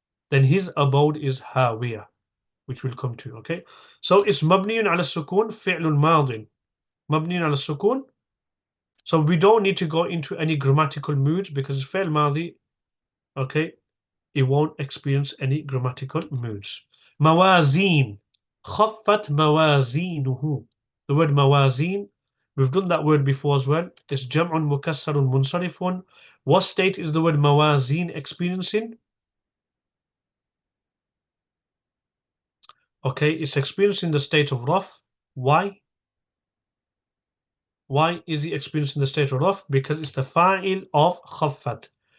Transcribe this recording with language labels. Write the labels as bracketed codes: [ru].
[en] Then his abode is هاوية, which we'll come to. Okay. So it's [ar] مبني على السكون فعل ماض. مبني على السكون. [en] So we don't need to go into any grammatical moods because it's فعل ماضي. Okay. It won't experience any grammatical moods. [ar] موازين. خفت موازينه. [en] The word موازين, we've done that word before as well. It's [ar] جمع مكسر منصرف. [en] What state is the word موازين experiencing? Okay, it's experiencing the state of raf. Why? Why is he experiencing the state of raf? Because it's the fa'il of خفت.